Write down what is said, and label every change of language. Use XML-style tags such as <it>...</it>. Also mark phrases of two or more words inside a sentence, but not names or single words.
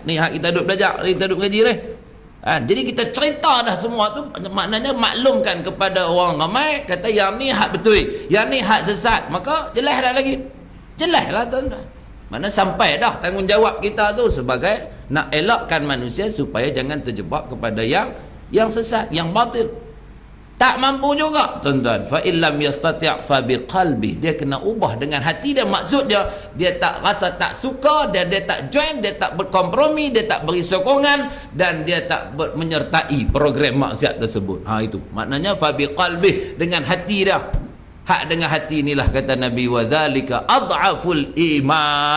<ms>Ni hak kita duduk belajar, kita duduk ngaji ni. Jadi kita cerita dah semua tu, maknanya maklumkan kepada orang ramai, kata yang ni hak betul, yang ni hak sesat. Maka jelas dah lagi, jelas lah tuan-tuan. Mana sampai dah tanggungjawab kita tu sebagai nak elakkan manusia supaya jangan terjebak kepada yang sesat, yang batil. Tak mampu juga tuan-tuan.</ms> <ar>فإن لم يستطع فبقلبي,</ar> <ms>dia kena ubah dengan hati dia. Maksud dia tak rasa tak suka, dia tak join, dia tak berkompromi, dia tak beri sokongan, dan dia tak menyertai program maksiat tersebut. Itu maknanya</ms> <ar>فبقلبي,</ar> <ms>dengan hati dia. Hak dengan hati inilah kata Nabi,</ms> <ar>وذلك أضعف الإيمان.</ar>